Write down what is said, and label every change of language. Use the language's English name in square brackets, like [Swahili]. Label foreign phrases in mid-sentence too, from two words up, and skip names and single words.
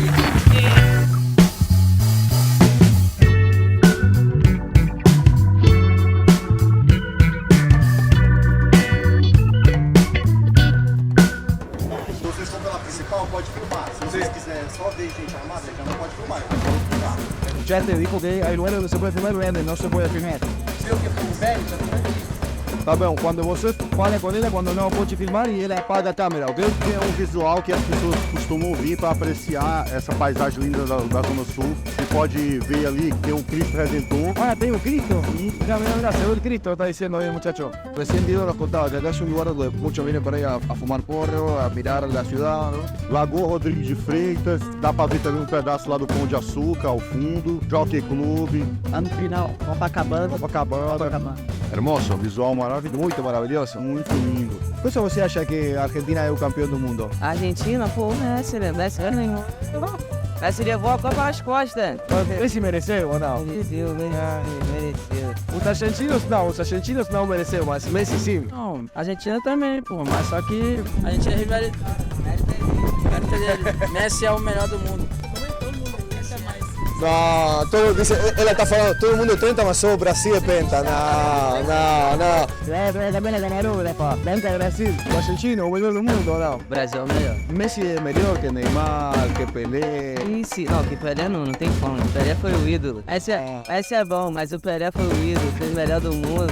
[Portuguese] Se vocês estão pela principal, pode filmar. Se vocês quiserem só ver gente armada, já não pode filmar. Pode filmar. [Spanish] Ya te dijo que hay lugares donde se puede filmar y lugares donde no se puede filmar. [Portuguese] Tá bom, quando você fala com ele, quando não pode filmar e ele apaga a câmera, ok? É um visual que as pessoas costumam vir para apreciar essa paisagem linda da Zona Sul. Você pode ver ali que tem o Cristo Redentor. Ah, tem o Cristo. [Spanish] Mira, se ve el Cristo, está diciendo ahí el muchacho. Recién Diego nos contaba que acá es un lugar donde muchos vienen para ir a fumar porro, a mirar la ciudad, ¿no? [Portuguese] Lagoa Rodrigues de Freitas, dá para ver também um pedaço lá do Pão de Açúcar, ao fundo. Jockey Club. Lá no final, Copacabana. Hermoso, visual maravilhoso, muito maravilhoso. Muito lindo. Por isso você acha que a Argentina é o campeão do mundo? A Argentina, pô, merece, né? Merece nenhum. Merece levar a Copa nas costas. Esse mereceu ou não? Mereceu. Os argentinos não mereceu, mas Messi sim. Não, a Argentina também, pô, mas só que a gente é rivalidade. Messi é o melhor do mundo. [Spanish] No, todo, dice, él está falando, todo el mundo 30, [Portuguese] mas só o Brasil é penta. Não. Também é ganhador, né, pô? Penta Brasil. O argentino, o melhor do mundo ou não? Brasil é o melhor. Messi é melhor que Neymar, que Pelé. Isso, não, que Pelé não tem como. O Pelé foi o ídolo. Esse é bom, mas o Pelé foi o ídolo, foi o melhor do mundo.